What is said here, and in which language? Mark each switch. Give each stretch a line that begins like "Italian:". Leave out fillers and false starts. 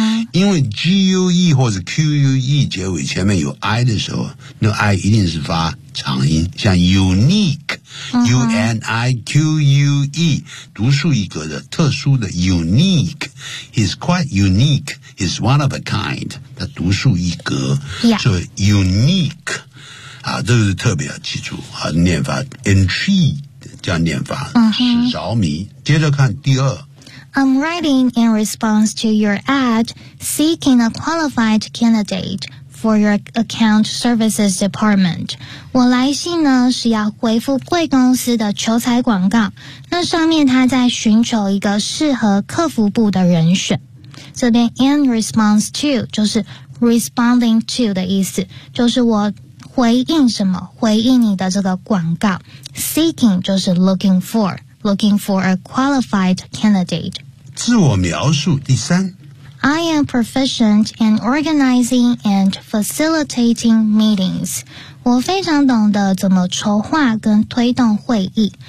Chinese: 因为 GUE 或者 QUE 结尾前面有 I 的时候那个、I 一定是发长音像 unique、UNIQUE 独树一格的特殊的 unique
English: he's quite unique he's one of a kind
Chinese: 他独树一格、所以 unique 啊，这个是特别要记住、念法 intrigue 这样念法、使着迷接着看第二
English: I'm writing in response to your ad seeking a qualified candidate for your account services department.
Chinese: 我来信呢是要回复贵公司的求财广告。那上面他在寻求一个适合客服部的人选。这边 in response to 就是 responding to 的意思，就是我回应什么，回应你的这个广告。
English: Seeking 就是 looking for。Looking for a qualified candidate.
Chinese: 自我描述第三
English: I am proficient in organizing and facilitating meetings.
Chinese: 我非常懂得怎么筹划跟推动会议。